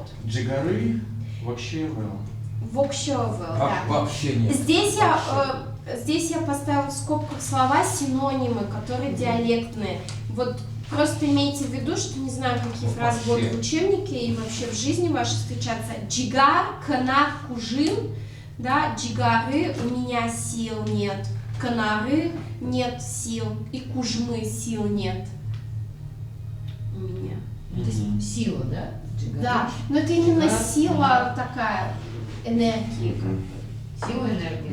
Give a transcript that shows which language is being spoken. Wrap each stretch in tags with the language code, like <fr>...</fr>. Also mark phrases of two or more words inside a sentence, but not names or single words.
<ru>Джигары вообще well. Вокшёвел, да. Вообще нет. Здесь я поставила в скобках слова синонимы, которые диалектные. Вот просто имейте в виду, что не знаю, какие фразы будут в учебнике и вообще в жизни вашей встречаться. Джигар, канар, кужин, да, джигары, у меня сил нет, канары, нет сил, и кужмы, сил нет у меня. То есть сила, да? Да, но это именно сила такая, энергии. Сила, энергия.</ru>